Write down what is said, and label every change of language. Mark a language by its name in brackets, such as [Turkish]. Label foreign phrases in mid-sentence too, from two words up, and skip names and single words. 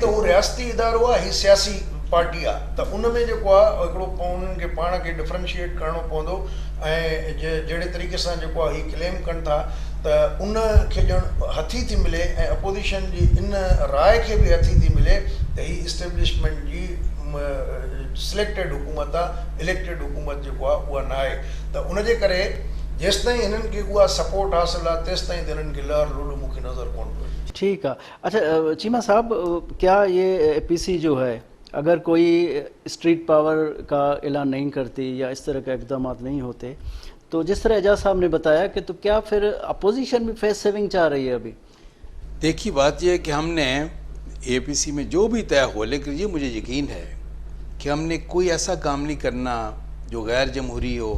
[Sindhi] त उहो रियासती इदारो आहे, हीअ सियासी पार्टी आहे त उन में जेको आहे हिकिड़ो उन्हनि खे पाण खे डिफरेंशिएट करिणो पवंदो ऐं जहिड़े तरीक़े सां जेको आहे हीअ क्लेम कनि था त उन खे ॼण हथी थी मिले ऐं अपोज़िशन जी इन राय खे बि हथी थी मिले त हीअ इस्टेब्लिशमेंट जी सिलेक्टेड हुकूमत आहे, इलेक्टेड हुकूमत जेको आहे उहा न आहे. त उनजे करे जेसि ताईं हिननि खे उहा सपोर्ट हासिलु आहे तेसि ताईं त हिननि खे लहर लुल मूंखे नज़र कोन पियो. [Urdu] ٹھیک ہے. اچھا چیمہ صاحب کیا یہ اے پی سی جو ہے اگر کوئی [English] street power [Urdu] کا اعلان نہیں کرتی یا اس طرح کے اقدامات نہیں ہوتے تو جس طرح اعجاز صاحب نے بتایا کہ تو کیا پھر اپوزیشن بھی [English] face saving [Urdu] چاہ رہی ہے ابھی؟ دیکھیے بات یہ ہے کہ ہم نے اے پی سی میں جو بھی طے ہو لیکن یہ مجھے یقین ہے کہ ہم نے کوئی ایسا کام نہیں کرنا جو غیر جمہوری ہو.